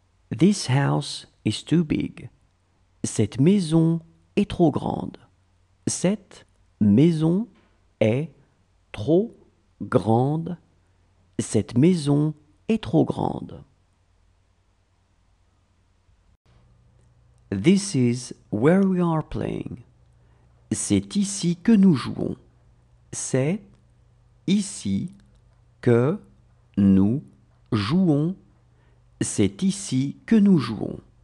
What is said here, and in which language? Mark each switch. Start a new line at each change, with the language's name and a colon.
English: This house is too big.
French: Cette maison est trop grande. Cette maison est trop grande. Cette maison est trop grande.
English: This is where we are playing.
French: C'est ici que nous jouons. C'est ici que nous jouons. C'est ici que nous jouons.